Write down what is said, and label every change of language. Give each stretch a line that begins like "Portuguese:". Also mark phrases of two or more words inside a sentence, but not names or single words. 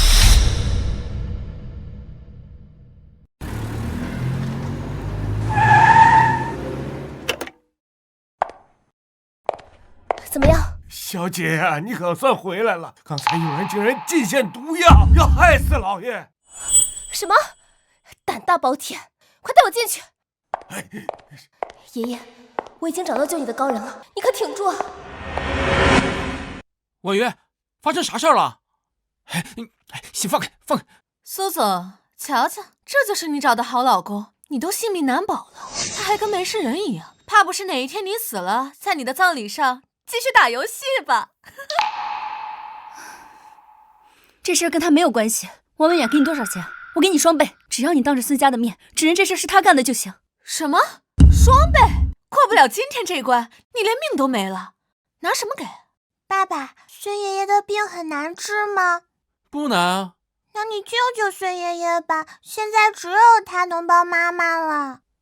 Chinese: 怎麼樣？小姐啊，你可算回來了！剛才有人竟然進獻毒藥，要害死老爺！什麼？膽大包天！快帶我進去！爺爺，我已經找到救你的高人了，你可挺住啊！婉瑜，發生啥事了？先放開，放開！蘇總，瞧瞧，這就是你找的好老公，你都性命難保了，他還跟沒事人一樣，怕不是哪一天你死了，在你的葬禮上繼續打遊戲吧？這事兒跟他沒有關係。王文遠給你多少錢？我給你雙倍，只要你當着孫家的面指認這事是他幹的就行。什麼？雙倍？過不了今天這關，你連命都沒了，拿什麼給？爸爸，孫爺爺的病很難治嗎？不能啊。那你救救孙爷爷吧，现在只有他能帮媽媽了。